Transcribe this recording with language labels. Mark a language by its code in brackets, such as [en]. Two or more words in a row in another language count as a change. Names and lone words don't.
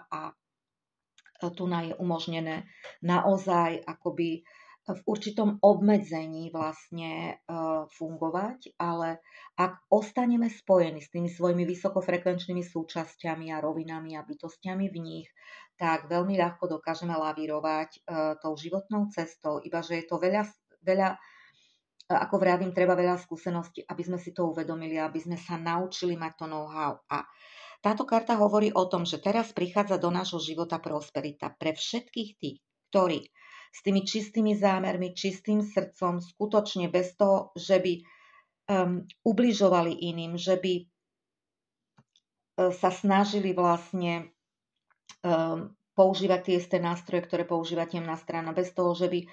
[sk] a tu je umožnené naozaj akoby v určitom obmedzení vlastne fungovať, ale ak ostaneme spojení s tými svojimi vysokofrekvenčnými súčasťami a rovinami a bytostiami v nich, tak veľmi ľahko dokážeme lavírovať tou životnou cestou, iba že je to veľa, ako vravím, treba veľa skúseností, aby sme si to uvedomili, aby sme sa naučili mať to know-how. A táto karta hovorí o tom, že teraz prichádza do nášho života prosperita pre všetkých tých, ktorí s tými čistými zámermi, čistým srdcom, skutočne bez toho, že by ubližovali iným, že by sa snažili vlastne používať tie isté nástroje, ktoré používa temná strana, bez toho, že by